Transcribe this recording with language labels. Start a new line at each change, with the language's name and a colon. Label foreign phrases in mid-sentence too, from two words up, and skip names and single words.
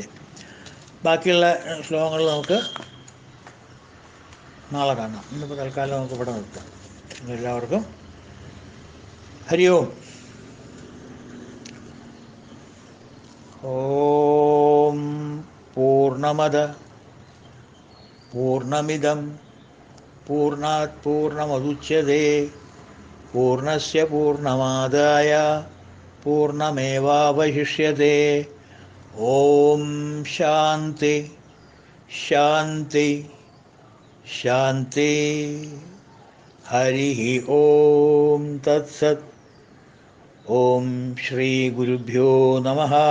Malayalam: ബാക്കിയുള്ള ശ്ലോകങ്ങൾ നമുക്ക് നാളെ കാണാം. ഇന്നിപ്പോൾ തൽക്കാലം നമുക്ക് ഇവിടെ നിർത്താം. എല്ലാവർക്കും
Sanskrit: ഹരി ഓം. ഓം പൂർണ്ണമദ പൂർണ്ണമിദം പൂർണ്ണാത് പൂർണ്ണമുദച്യത്തെ പൂർണ്ണസ്യ പൂർണ്ണമാദായ പൂർണ്ണമേവാവശിഷ്യത്തെ. ഓം ശാന്തി ശാന്തി ശാന്തി. ഹരി ഓം തത്സത്. ഓം ശ്രീ ഗുരുഭ്യോ നമഃ.